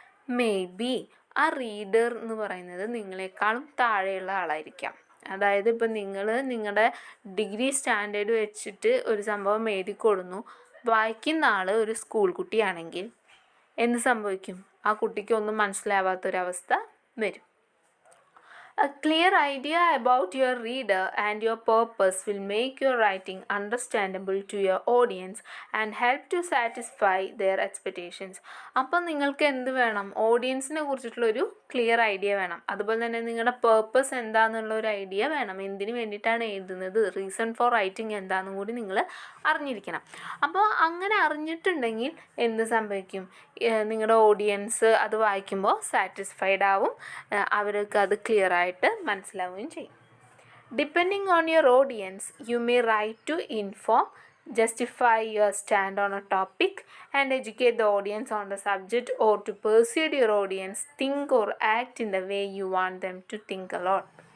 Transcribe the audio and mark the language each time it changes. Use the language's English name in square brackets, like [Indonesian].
[English] maybe [Malayalam] ആ reader എന്ന് പറയുന്നത് നിങ്ങളെക്കാളും താഴെയുള്ള ആളായിരിക്കാം. അതായത് ഇപ്പം നിങ്ങൾ നിങ്ങളുടെ ഡിഗ്രി സ്റ്റാൻഡേർഡ് വെച്ചിട്ട് ഒരു സംഭവം എഴുതി കൊടുന്നു, വായിക്കുന്ന ആൾ ഒരു സ്കൂൾ കുട്ടിയാണെങ്കിൽ എന്ത് സംഭവിക്കും, ആ കുട്ടിക്കൊന്നും മനസ്സിലാവാത്തൊരവസ്ഥ വരും. [English] A clear idea about your reader and your purpose will make your writing understandable to your audience and help to satisfy their expectations. [Malayalam] അപ്പം നിങ്ങൾക്ക് എന്ത് വേണം, ഓഡിയൻസിനെ കുറിച്ചിട്ടുള്ളൊരു ക്ലിയർ ഐഡിയ വേണം. അതുപോലെ തന്നെ നിങ്ങളുടെ പേർപ്പസ് എന്താണെന്നുള്ളൊരു ഐഡിയ വേണം, എന്തിനു വേണ്ടിയിട്ടാണ് എഴുതുന്നത്, [English] reason for writing [Malayalam] എന്താണെന്നും കൂടി നിങ്ങൾ അറിഞ്ഞിരിക്കണം. അപ്പോൾ അങ്ങനെ അറിഞ്ഞിട്ടുണ്ടെങ്കിൽ എന്ത് സംഭവിക്കും, നിങ്ങളുടെ ഓഡിയൻസ് അത് വായിക്കുമ്പോൾ സാറ്റിസ്ഫൈഡ് ആവും, അവർക്ക് അത് ക്ലിയർ ആയിട്ട് മനസ്സിലാവുകയും ചെയ്യും. [English] Depending on your audience you may write to inform, justify your stand on a topic and educate the audience on the subject, or to persuade your audience think or act in the way you want them to think a lot.